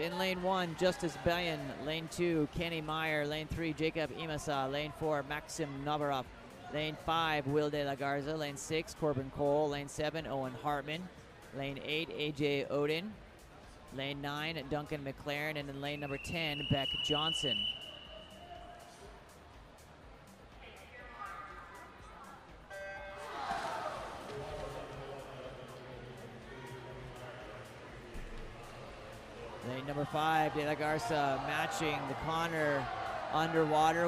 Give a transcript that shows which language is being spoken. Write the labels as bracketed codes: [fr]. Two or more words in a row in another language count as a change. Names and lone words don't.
[en] In lane 1, Justice Bayan. Lane 2, Kenny Meyer. Lane 3, Jacob Imasa. Lane 4, Maxim Navarov. Lane 5, Will de la Garza. Lane 6, Corbin Cole. Lane 7, Owen Hartman. Lane 8, AJ Odin. Lane 9, Duncan McLaren. And in lane number 10, Beck Johnson. Lane number 5, De La Garza matching the Connor underwater.